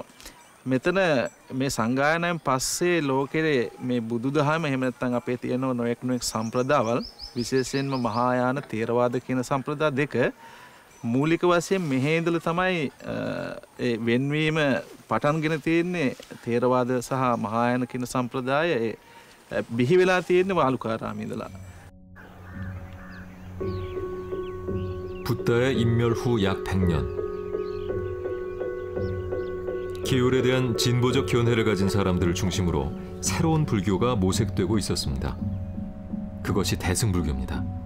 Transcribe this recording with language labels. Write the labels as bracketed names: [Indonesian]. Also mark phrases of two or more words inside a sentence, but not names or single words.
[Sinhala] මෙතන මේ සංගායනාවෙන් පස්සේ ලෝකෙේ මේ බුදුදහම එහෙම නැත්නම් අපේ තියෙන නොයෙක් සම්ප්‍රදායවල විශේෂයෙන්ම මහායාන තේරවාද කියන සම්ප්‍රදාය දෙක මූලික වශයෙන් මෙහි ඉඳලා තමයි ඒ වෙන්වීම පටන්ගෙන තියෙන්නේ. තේරවාද සහ මහායාන කියන සම්ප්‍රදාය බිහි වෙලා තියෙන්නේ වාලුකාරාමේ ඉඳලා. [Korean] 붓다의 인멸 후 약 100년. 계율에 대한 진보적 견해를 가진 사람들을 중심으로 새로운 불교가 모색되고 있었습니다. 그것이 대승불교입니다.